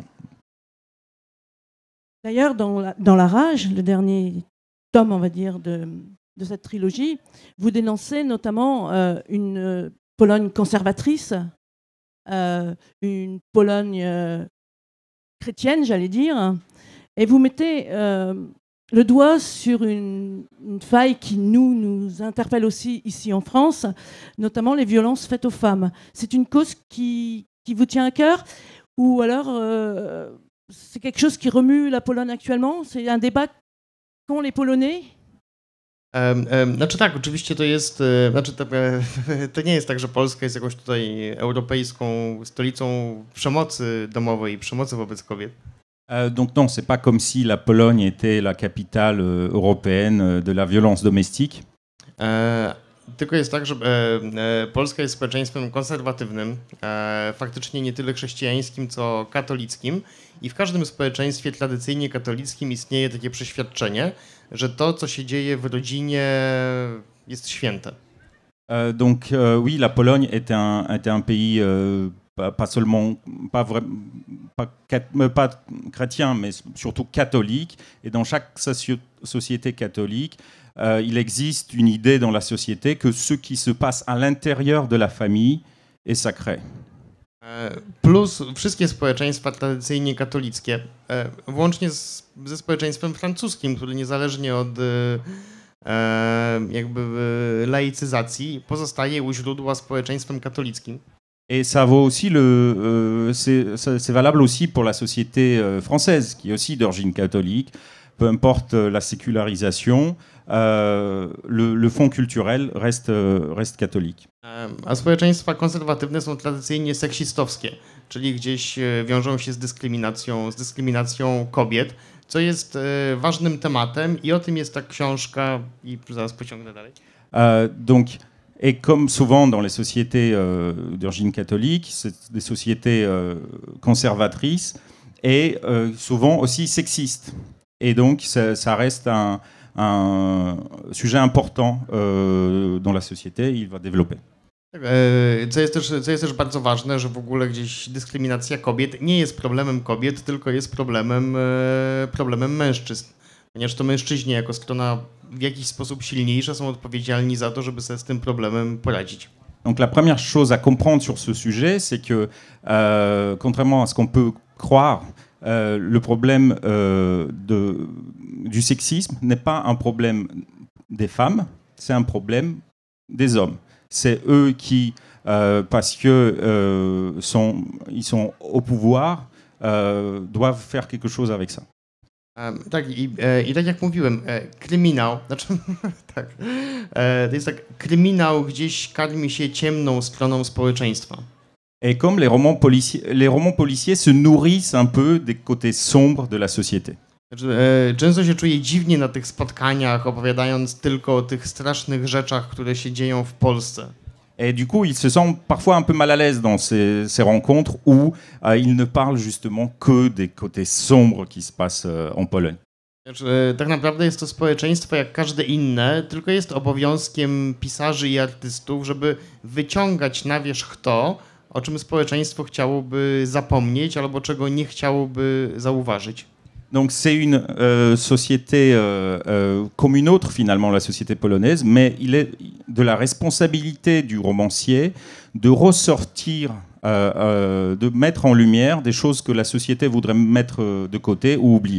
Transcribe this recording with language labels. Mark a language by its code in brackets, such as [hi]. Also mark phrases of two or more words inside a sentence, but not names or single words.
[fr] D'ailleurs, dans La Rage, le dernier tome, on va dire, de cette trilogie, vous dénoncez notamment une Pologne conservatrice, une Pologne chrétienne, j'allais dire, et vous mettez le doigt sur une faille qui nous interpelle aussi ici en France, notamment les violences faites aux femmes. C'est une cause qui vous tient à cœur, ou alors c'est quelque chose qui remue la Pologne actuellement? C'est un débat qu'ont les Polonais? [pl] Znaczy tak, oczywiście to jest, to nie jest tak, że Polska jest jakąś tutaj europejską stolicą przemocy domowej, przemocy wobec kobiet. [fr] Donc non, c'est pas comme si la Pologne était la capitale européenne de la violence domestique. [pl] Tylko jest tak, że Polska jest społeczeństwem konserwatywnym, faktycznie nie tyle chrześcijańskim, co katolickim. I w każdym społeczeństwie tradycyjnie katolickim istnieje takie przeświadczenie, że to, co się dzieje w rodzinie, jest święte. [fr] Donc oui, la Pologne était un pays pas seulement pas chrétien, mais surtout catholique. Et dans chaque société catholique, il existe une idée dans la société que ce qui se passe à l'intérieur de la famille est sacré. [pl] Plus wszystkie społeczeństwa tradycyjnie katolickie, włącznie ze społeczeństwem francuskim, które niezależnie od jakby laicyzacji pozostaje u źródła społeczeństwem katolickim. [fr] Et ça vaut aussi c'est valable aussi pour la société française, qui est aussi d'origine catholique. Peu importe la sécularisation, le fond culturel reste catholique. [pl] A społeczeństwa konserwatywne są tradycyjnie seksistowskie, czyli gdzieś wiążą się z dyskryminacją kobiet, co jest ważnym tematem i o tym jest ta książka i zaraz pociągnę dalej. [fr] Et comme souvent dans les sociétés d'origine catholique, c'est des sociétés conservatrices et souvent aussi sexistes. Et donc ça reste un sujet important dans la société, il va développer. [pl] Co jest też bardzo ważne, że w ogóle gdzieś dyskryminacja kobiet nie jest problemem kobiet, tylko jest problemem mężczyzn. Ponieważ to mężczyźni jako strona w jakiś sposób silniejsza są odpowiedzialni za to, żeby sobie z tym problemem poradzić. [fr] Donc la première chose à comprendre sur ce sujet, c'est que contrairement à ce qu'on peut croire, le problème du sexisme n'est pas un problème des femmes, c'est un problème des hommes. C'est eux qui, parce que ils sont au pouvoir, doivent faire quelque chose avec ça. [pl] Tak, i tak jak mówiłem, kryminał, znaczy tak, to jest tak, kryminał gdzieś karmi się ciemną stroną społeczeństwa. [fr] Et comme les romans policiers se nourrissent un peu des côtés sombres de la société. [pl] Często się czuję dziwnie na tych spotkaniach, opowiadając tylko o tych strasznych rzeczach, które się dzieją w Polsce. [fr] Et du coup, il se sent parfois un peu mal à l'aise dans ces rencontres où il ne parle justement que des côtés sombres qui se passent en Pologne. [pl] Tak naprawdę jest to społeczeństwo jak każde inne, tylko jest obowiązkiem pisarzy i artystów, żeby wyciągać na wierzch to, o czym społeczeństwo chciałoby zapomnieć albo czego nie chciałoby zauważyć. [fr] Donc c'est une société comme une autre finalement, la société polonaise, mais il est de la responsabilité du romancier de ressortir, de mettre en lumière des choses que la société voudrait mettre de côté ou oublier.